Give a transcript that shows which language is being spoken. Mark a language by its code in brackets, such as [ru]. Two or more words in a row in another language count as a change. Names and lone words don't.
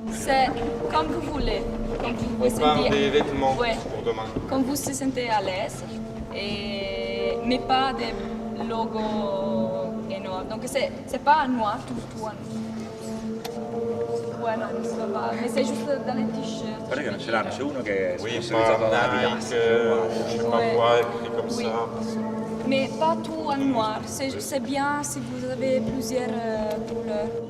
[fr] c'est comme vous voulez. Comme vous vous On parle sentez, des vêtements ouais, pour demain. comme vous se sentez à l'aise, mais pas des logos énormes. Donc c'est pas noir, tout en... Ouais, non, mais c'est juste dans les t-shirts. [it] Guarda che non ce l'hanno, c'è uno che è [fr] Oui, [it] sponsorizzato da [fr] pas Adidas. Nike, je sais pas Ouais. quoi, écrit comme Oui. ça. Mais pas tout en noir. C'est bien si vous avez plusieurs couleurs.